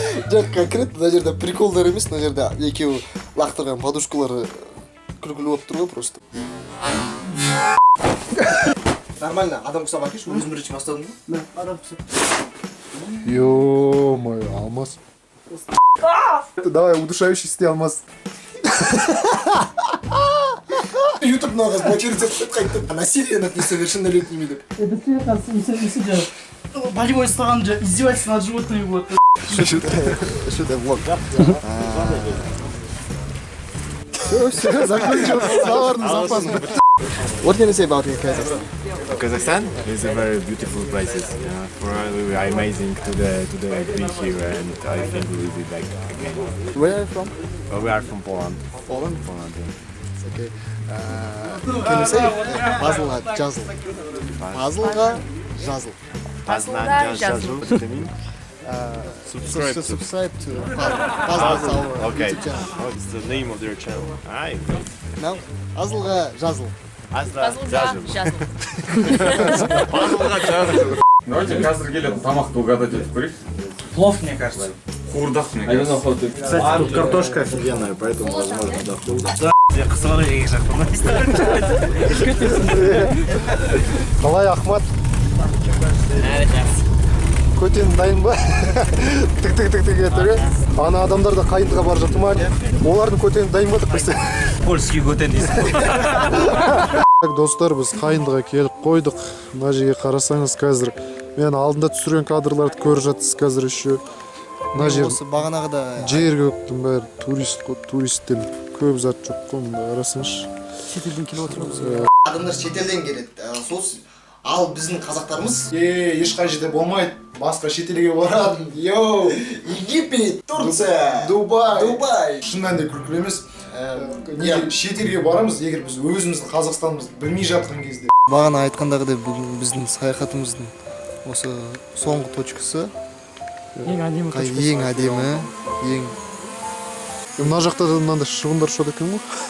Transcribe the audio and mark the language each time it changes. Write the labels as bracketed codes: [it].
[kk] Жоқ, конкретно мына жерде приколдар емес, мына жерде екеуі лақтырған подушкалары күлкілі болып тұр ғой просто. Нормально, адам құсап әкеш, өзім бірінші бастадым ғой? Адам құсап. [ru] Ё-моё, Алмаз. Давай, удушающий сте, Алмаз. Ютуб много блокирует, а насилие над несовершеннолетними. Болевой стан же, издевательство над животными вот. Что это, влог? Все, закончил. Словарный запас. [en] What can you say about Kazakhstan? Kazakhstan is a very beautiful place. For us, we are amazing to be here, and I think we will be back again. Where are you from? We are from Poland. Poland? Poland. Yeah. Okay. Can you say puzzle [kk] жазыл? Puzzle жазыл. Puzzle жазыл. [en] What do you mean? Subscribe to Puzzle our Okay. YouTube channel. What's the name of their channel? [kk] Now, puzzleға жазыл. Давайте қазір келетін тамақты угадать етіп көрейік. [ru] Плов, мне кажется. Қуырдақ мне кажется. Кстати, тут картошка офигенная, поэтому возможно да. Я қысылары [kk] Қалай Ахмат? Көтен дайын ба? Тік етіп, ана адамдар да қайындыға бар жатыр ма? Олардың көтені дайын ба деп қойса. Польский көтен дейсің. Достар, біз қайындыға келіп қойдық. Мына жерге қарасаңыз қазір мен алдында түсірген кадрларды көріп жатсыз қазір еще. Мына жер бағанағыда жер көктің бәрі турист қой, туристтен көп зат жоқ қой, мында қарасаңызшы. Шетелден келіп отырмыз. Адамдар шетелден келеді. Ал біздің қазақтарымыз ешқай жерде болмайды. Басқа шетелге барады. Йоу, Египет, Турция, Дубай. Шынымен де күлкілі емес. Шетелге барамыз, егер біз өзіміздің Қазақстанымызды білмей жатқан кезде. Бағана айтқандағыдай бүгін біздің саяхатымыздың осы соңғы точкасы. Ең әдемі точкасы. Ең әдемі, ең. Мына жақта да мынандай шығындар шығады екен ғой.